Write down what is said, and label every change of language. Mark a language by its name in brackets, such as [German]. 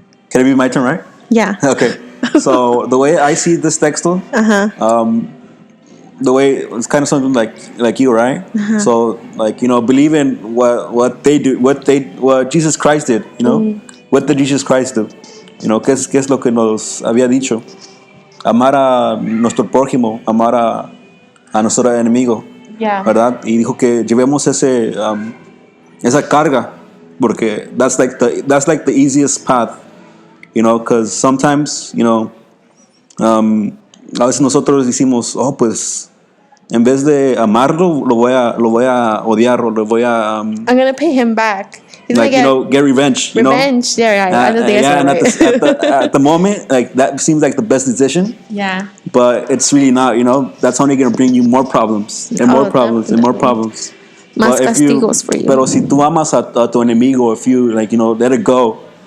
[English] Can it be my turn, right? Yeah. Okay. So the way I see this text, the way it's kind of something like you, right? So like, you know, believe in what they do, what Jesus Christ did, you know. What did Jesus Christ do? [Spanish] You know, ¿qué es lo que nos había dicho? Amar a nuestro prójimo, amar a nuestro enemigo. [English] Yeah. [Spanish] ¿Verdad? Y dijo que llevemos esa carga, porque [English] that's like the easiest path, you know, [Spanish] because sometimes, you know, a veces nosotros decimos, oh, pues en vez de amarlo, lo voy a odiar, o lo voy a [English] I'm gonna pay him back. He's like, you know, get revenge. Revenge. Yeah, I don't think yeah, and I said it right. at the moment, like that seems like the best decision. Yeah. But it's really not. You know, that's only gonna bring you more problems and more problems and more problems. [Spanish] Más castigos [English] for you. [Spanish] Pero si tú amas a tu enemigo, [English] if you like, you know, let it go.